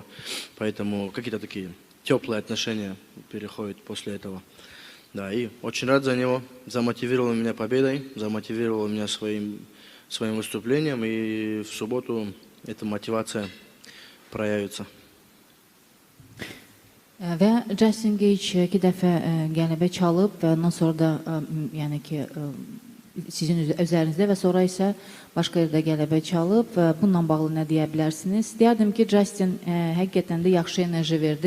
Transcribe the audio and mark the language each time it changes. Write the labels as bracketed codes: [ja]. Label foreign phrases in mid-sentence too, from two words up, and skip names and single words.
[ru] Поэтому какие-то такие теплые отношения переходят после этого. Да, и очень рад за него. Замотивировал меня победой, замотивировал меня своим выступлением, и в субботу эта мотивация проявится. [az] Və Justin Gage 2 dəfə qələbə çalıb və ondan sonra da yəni ki sizin üzərinizdə və sonra isə başqa yerdə qələbə çalıb. Bununla bağlı nə deyə bilərsiniz? Deyərdim ki, Justin həqiqətən də yaxşı enerji verdi.